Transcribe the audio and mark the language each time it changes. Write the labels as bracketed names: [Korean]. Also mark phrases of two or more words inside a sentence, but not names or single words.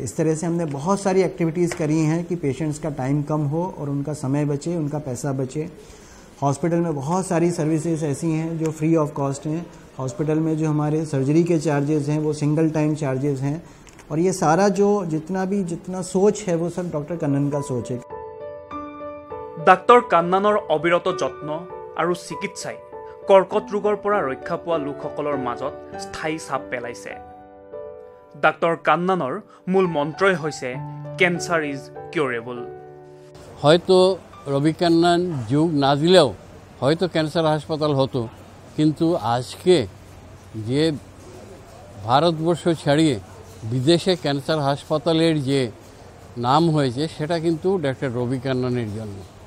[Hindi] इस तरह से हमने बहुत सारी एक्टिविटीज़ करी हैं कि पेशेंट्स का टाइम कम हो और उनका समय बचे, उनका पैसा बचे। हॉस्पिटल में बहुत सारी सर्विसेज ऐसी हैं जो [English] free of cost [Hindi] हैं। हॉस्पिटल में जो हमारे सर्जरी के चार्जेस हैं वो [English] single time charges [Hindi] हैं, और ये सारा जो जितना सोच है वो सब डॉक्टर कन्नन का सोच है। [Assamese] ডাক্তৰ কান্নানৰ অবিৰত যত্ন আৰু চিকিৎসাই কৰ্কট ৰোগৰ পৰা ৰক্ষা পোৱা লোকসকলৰ মাজত স্থায়ী ছাপ পেলাইছে। ডাক্তৰ কান্নানৰ মূল মন্ত্ৰই হৈছে [English] cancer is curable. [Bangla] হয়তো রবি কান্নান যুগ না দিলেও হয়তো ক্যান্সার হাসপাতাল হতো, কিন্তু আজকে যে ভারতবর্ষ ছাড়িয়ে বিদেশে ক্যান্সার হাসপাতালের যে নাম হয়েছে সেটা কিন্তু ডক্টর রবি কান্নানের জন্য।